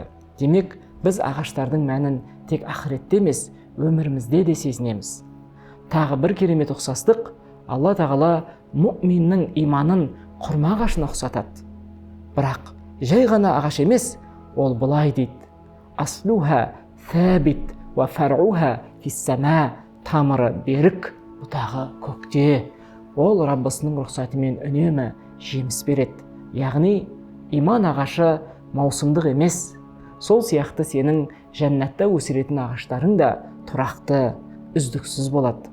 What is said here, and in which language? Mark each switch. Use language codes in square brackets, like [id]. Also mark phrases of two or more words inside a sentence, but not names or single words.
[kk] Демек, біз ағаштардың мәнін тек ақыретте емес, өмірімізде де сезінеміз. Тағы бір керемет ұқсастық, Алла тағала мұъминнің иманын құрма ағашына ұқсатады. Бірақ жай ғана ағаш емес, ол былай дейді: [ar] أصلها ثابت وفرعها في السماء, [kk] тамыры берік, бұтағы көкте. Ол Раббысының рұқсатымен үнемі жеміс береді. Яғни иман ағашы маусымдық емес. Сол сияқты сенің жәннатта өсіретін ағаштарың да тұрақты, үздіксіз болады.